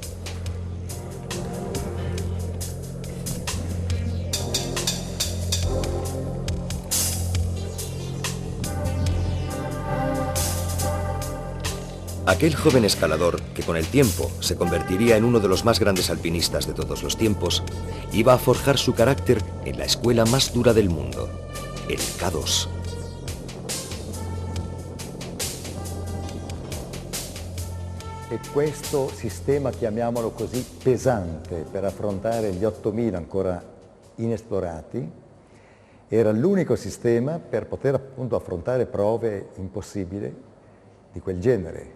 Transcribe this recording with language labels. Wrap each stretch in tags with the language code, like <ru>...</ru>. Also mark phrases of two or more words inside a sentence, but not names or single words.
<es>Aquel joven escalador, que con el tiempo se convertiría en uno de los más grandes alpinistas de todos los tiempos, iba a forjar su carácter en la escuela más dura del mundo, el K2.</es> <it>E questo sistema, chiamiamolo così, pesante per affrontare gli 8.000 ancora inesplorati, era l'unico sistema per poter appunto affrontare prove impossibili di quel genere.</it>